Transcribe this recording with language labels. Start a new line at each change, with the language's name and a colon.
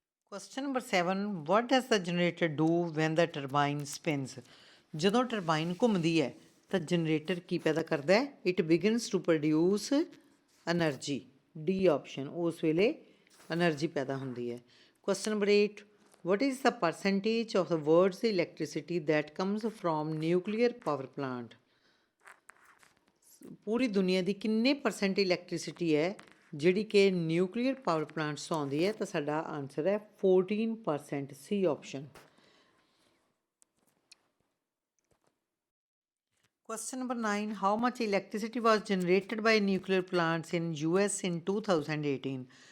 English: Question number 7, what does the generator do when the turbine spins.
Punjabi: ਜਦੋਂ turbine ਘੁੰਮਦੀ ਹੈ ਤਾਂ ਜਨਰੇਟਰ ਕੀ ਪੈਦਾ ਕਰਦਾ ਹੈ?
English: it begins to produce energy, D option,
Punjabi: ਉਸ ਵੇਲੇ ਐਨਰਜੀ ਪੈਦਾ ਹੁੰਦੀ ਹੈ।
English: Question number 8, what is the percentage of the world's electricity that comes from nuclear power plant?
Punjabi: ਪੂਰੀ ਦੁਨੀਆ ਦੀ ਕਿੰਨੇ ਪਰਸੈਂਟ ਇਲੈਕਟ੍ਰੀਸਿਟੀ ਹੈ ਜਿਹੜੀ ਕਿ ਨਿਊਕਲੀਅਰ ਪਾਵਰ ਪਲਾਂਟਸ ਤੋਂ ਆਉਂਦੀ ਹੈ? ਤਾਂ ਸਾਡਾ ਆਨਸਰ ਹੈ 14%, ਸੀ option.
English: Question number 9, how much electricity was generated by nuclear plants in US in 2018।